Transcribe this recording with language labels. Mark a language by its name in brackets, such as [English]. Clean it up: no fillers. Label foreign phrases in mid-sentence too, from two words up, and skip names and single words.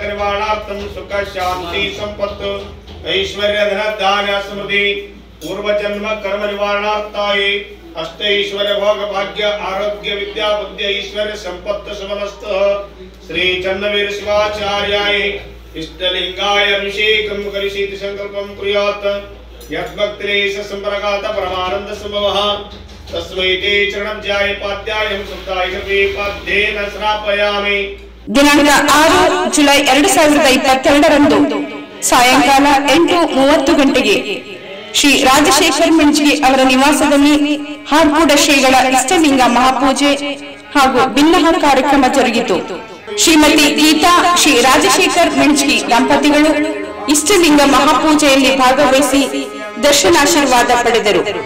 [Sanskrit] निवारणार्थम सुख शांति संपत्ति ऐश्वर्य धन धान्य समृद्धि पूर्व जन्म कर्म निवारणार्थाय अष्टैश्वर्य भोग भाग्य आरोग्य विद्या बुद्धि ऐश्वर्य संपत्ति समस्त श्री चन्नवीर शिवाचार्याय इष्टलिंगाय अभिषेकं करिष्यति संकल्पं कुर्यात् यद्भक्तिरेष संप्रगात परमानंद संभवः तस्मै ते चरणं ध्यायपाद्यायं सुताय कृते पाद्येन श्रापयामि. [Kannada] ದಿನಾಂಕ 6 ಜುಲೈ 2022ರಂದು ಸಾಯಂಕಾಲ 8:30 ಗಂಟೆಗೆ ಶ್ರೀ ರಾಜಶೇಖರ್ ಮಿಣಜಿಗೆ ಅವರ ನಿವಾಸದಲ್ಲಿ ಹಾರ್ಕೂಡ ಶ್ರೀಗಳ ಇಷ್ಟಲಿಂಗ ಮಹಾಪೂಜೆ ಹಾಗೂ ಭಿನ್ನಹ ಕಾರ್ಯಕ್ರಮ ಜರುಗಿತು. ಶ್ರೀಮತಿ ಗೀತಾ ಶ್ರೀ ರಾಜಶೇಖರ್ ಮಿಣಜಿ ದಂಪತಿಗಳು ಇಷ್ಟಲಿಂಗ ಮಹಾಪೂಜೆಯಲ್ಲಿ ಭಾಗವಹಿಸಿ ದರ್ಶನಾಶೀರ್ವಾದ ಪಡೆದರು.